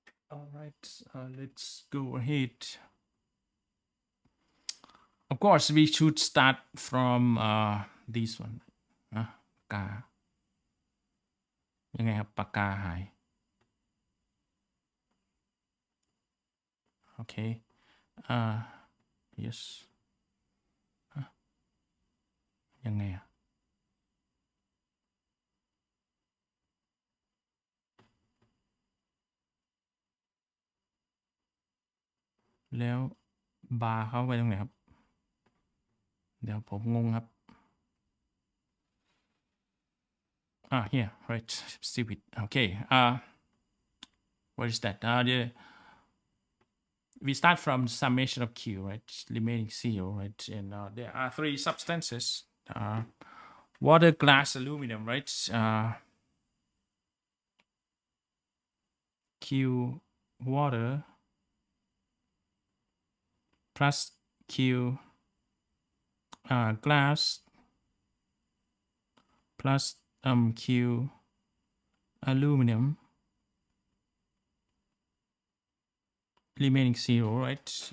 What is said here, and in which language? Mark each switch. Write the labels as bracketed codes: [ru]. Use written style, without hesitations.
[en] All right, let's go ahead. Of course, we should start from this one. [th] ปากกายังไงครับปากกาหาย okay, yes, ยังไง แล้วบาร์เข้าไปตรงไหนครับเดี๋ยวผมงงครับ [en] here, right, stupid. Okay, what is that? we start from summation of Q, right? Remaining 0, right? And there are 3 substances: water, glass, aluminum, right? Q water plus Q glass plus Q aluminum, remaining 0, right?